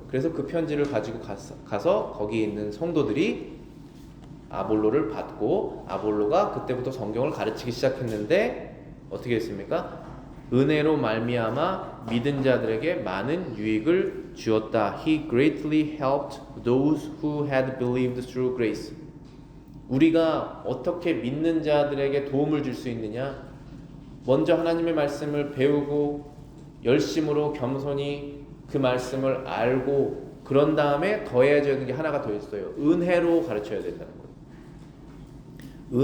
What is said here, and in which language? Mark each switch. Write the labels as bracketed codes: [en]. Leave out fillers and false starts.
[ko] 그래서 그 편지를 가지고 가서 거기 있는 성도들이 아볼로를 받고 아볼로가 그때부터 성경을 가르치기 시작했는데 어떻게 했습니까? 은혜로 말미암아 믿은 자들에게 많은 유익을 주었다. [en] He greatly helped those who had believed through grace. [ko] 우리가 어떻게 믿는 자들에게 도움을 줄 수 있느냐? 먼저 하나님의 말씀을 배우고 열심으로 겸손히 그 말씀을 알고 그런 다음에 더해져야 되는 게 하나가 더 있어요. 은혜로 가르쳐야 된다는 거예요.